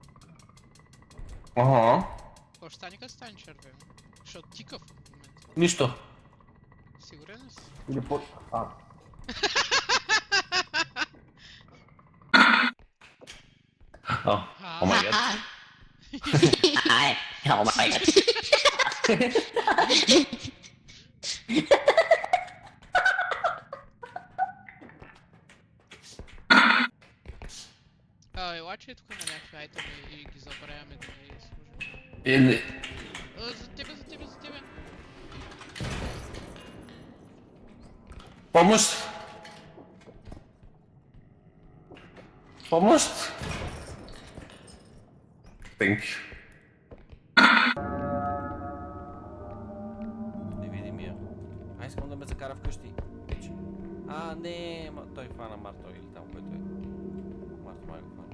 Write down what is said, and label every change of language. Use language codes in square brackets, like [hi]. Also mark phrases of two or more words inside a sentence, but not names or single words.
[bg] Ага. Какво ще стане като стане червено? Защото тика в момента. Нищо. Сигурен ли си? Или по... А. О, [en] oh my god. Oh my god. [bg] Ела, че тук има някакви айтеми и ги забравяме да ги служим. Или... За тебе, за тебе, за тебе! Помощ! Помощ! [en] Thank you. [bg] Невидимия. А, искам да ме закара вкъщи. А, не, той хвана Марто или там, който е. Марто май го хвана.